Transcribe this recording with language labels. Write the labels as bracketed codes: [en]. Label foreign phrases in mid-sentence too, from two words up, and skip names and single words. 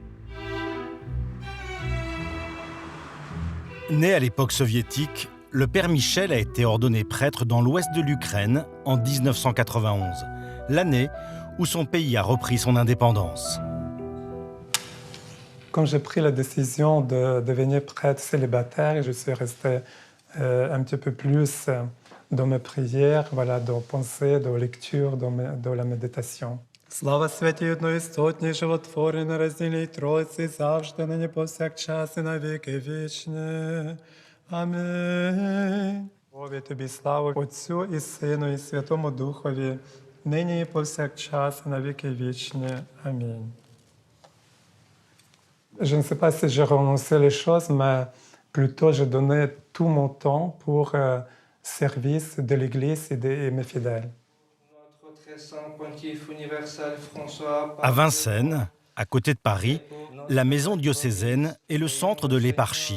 [fr] Né à l'époque soviétique, le père Michel a été ordonné prêtre dans l'ouest de l'Ukraine en 1991, l'année où son pays a repris son indépendance. Quand j'ai pris la décision de devenir prêtre célibataire, je suis resté un petit peu plus dans mes prières, voilà, dans la pensée, dans la lecture, dans la méditation. [uk] Слава святій одноістотній, животворі, нероздільній Тройці, завжди, нині, повсякчас і на віки вічні. Амінь. Боже, тобі слава Отцю і Сину і Святому Духові, нині і повсякчас і на віки вічні. Амінь. [fr] Je ne sais pas si j'ai renoncé les choses, mais plutôt je donnais tout mon temps pour service de l'Église et de mes fidèles. À Vincennes, à côté de Paris, la maison diocésaine est le centre de l'éparchie.